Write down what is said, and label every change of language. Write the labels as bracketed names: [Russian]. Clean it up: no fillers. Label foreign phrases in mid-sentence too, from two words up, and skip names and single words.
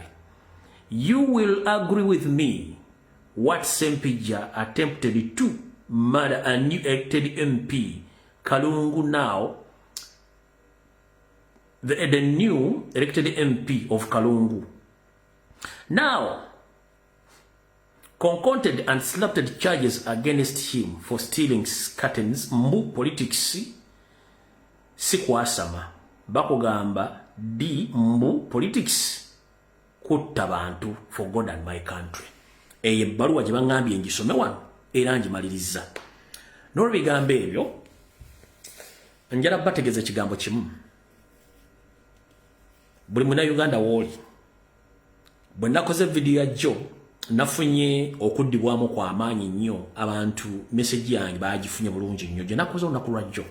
[English] You will agree with me what Sempija attempted to murder a new elected MP, Kalungu now, the new elected MP of Kalungu. Now, concocted and slapped charges against him for stealing curtains. [Ganda] Mbu politics sikwasama bakugamba di mbu politics kutta bantu [English] for God and my country. [Ganda] Eye baluwa gye bangambye ngisome wano era ngimaliriza. N'olwebigambo ebyo njala bategeeza ekigambo kimu. Buli Munnayuganda w'oli bwe nakoze video ya Joe nafunye okuddibwamu kwa amaanyi nnyo, abantu message yange baagifunye bulungi nnyo gye nakoze olunaku lwa Joe.